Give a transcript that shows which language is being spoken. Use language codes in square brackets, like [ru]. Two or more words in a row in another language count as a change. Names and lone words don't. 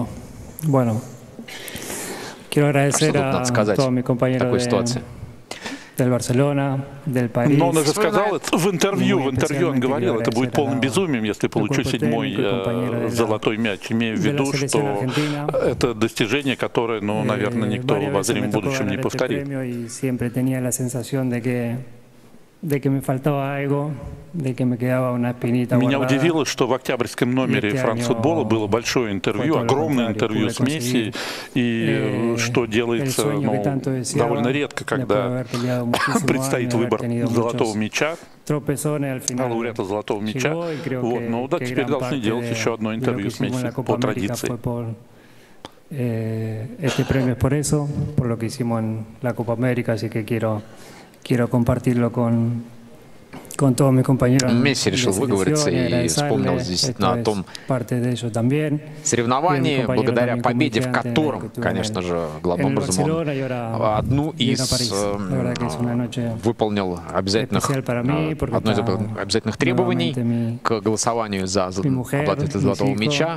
[es] Bueno, quiero agradecer a todos mis compañeros del Барселона, del Париж. [ru] Но он уже сказал это в интервью он говорил, это будет полным безумием, если получу 7-й золотой мяч, имея в виду, что это достижение, которое, ну, наверное, никто в обозримом будущем не повторит. Меня удивило, что в октябрьском номере «Францфутбола» было большое интервью, огромное интервью с Месси, и что делается довольно редко, когда предстоит выбор золотого мяча, лауреата золотого мяча. Вот, ну да, теперь должны делать еще одно интервью с Месси по традиции. [es] Este premio es por eso, por lo que hicimos en la Copa América, así que quiero compartirlo con [ru] Месси решил выговориться и вспомнил действительно о том соревновании, благодаря победе в котором, конечно же, главным образом он одну из выполнил одно из обязательных требований к голосованию за обладателя золотого мяча.